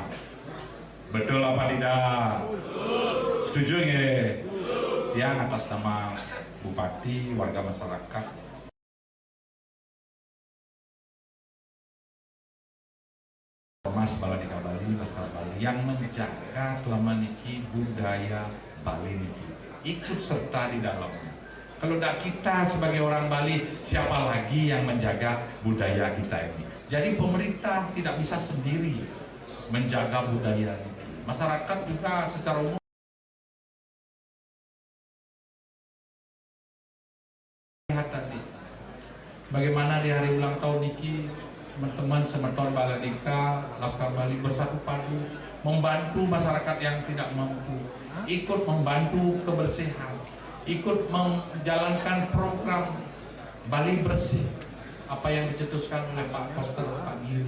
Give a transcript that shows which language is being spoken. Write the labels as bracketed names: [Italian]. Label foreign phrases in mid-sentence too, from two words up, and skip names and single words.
[Indonesian] Betul apa tidak? Setuju nggak? Yang atas nama Bupati, warga masyarakat, Ormas Baladika Bali, Laskar Bali yang menjaga selama niki budaya Bali niki, ikut serta di dalamnya. Kalau tidak kita sebagai orang Bali, siapa lagi yang menjaga budaya kita ini? Jadi pemerintah tidak bisa sendiri menjaga budaya niki. Masyarakat juga secara umum lihat tadi bagaimana di hari ulang tahun niki teman-teman semeton Baladika, Laskar Bali bersatu padu membantu masyarakat yang tidak mampu, ikut membantu kebersihan, ikut menjalankan program Bali Bersih, apa yang dicetuskan oleh Pak Koster, Pak Giri.